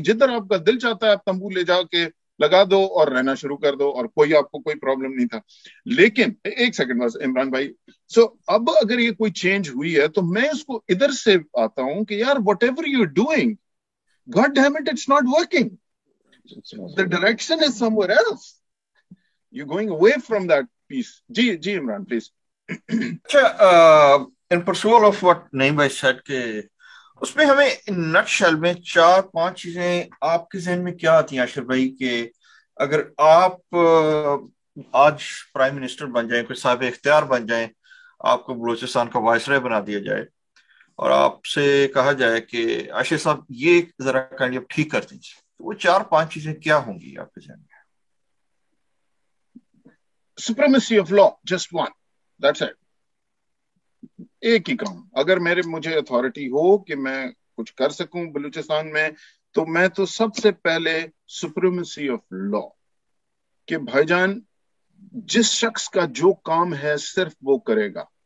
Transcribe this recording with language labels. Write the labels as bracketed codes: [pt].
[ur] جدھر آپ کا دل چاہتا ہے آپ تمبو لے جا کے لگا دو اور رہنا شروع کر دو, اور کوئی آپ کو کوئی پرابلم نہیں تھا. لیکن ایک سیکنڈ بس عمران بھائی, سو اب اگر یہ کوئی چینج ہوئی ہے تو میں اس کو ادھر سے آتا ہوں کہ یار [en] Whatever you are doing, god damn it, it's not working. The direction is somewhere else. You're going away from that piece. [ur] جی Imran please. اچھا, [en] in pursuit of what [ur] نعیم بھائی said کہ اس میں ہمیں نٹ شیل میں 4-5 چیزیں آپ کے ذہن میں کیا آتی ہیں عاشر بھائی, کہ اگر آپ آج پرائم منسٹر بن جائیں, کوئی صاحب اختیار بن جائیں, آپ کو بلوچستان کا وائسرائے بنا دیا جائے اور آپ سے کہا جائے کہ عاشر صاحب یہ ذرا کائنڈلی آپ ٹھیک کر دیجیے, تو وہ 4-5 چیزیں کیا ہوں گی آپ کے ذہن میں؟ [en] Supremacy of law, just one. That's it. [ur] ایک ہی کام. اگر مجھے اتھارٹی ہو کہ میں کچھ کر سکوں بلوچستان میں, تو میں تو سب سے پہلے سپریمیسی آف لا, کہ بھائی جان جس شخص کا جو کام ہے صرف وہ کرے گا.